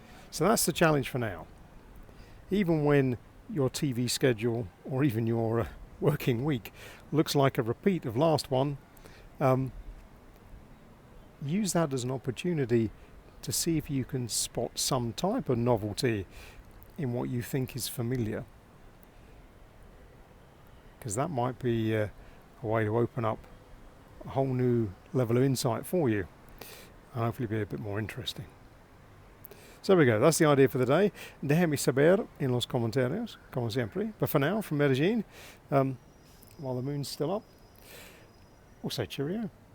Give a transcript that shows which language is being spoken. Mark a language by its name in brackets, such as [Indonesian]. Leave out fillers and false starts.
[English] So that's the challenge for now. Even when your TV schedule or even your working week looks like a repeat of last one, use that as an opportunity to see if you can spot some type of novelty in what you think is familiar. Because that might be a way to open up a whole new level of insight for you, and hopefully be a bit more interesting. So there we go, that's the idea for the day. [Spanish] Déjame saber en los comentarios, como siempre. [English] But for now, from Medellín, while the moon's still up, we'll say cheerio.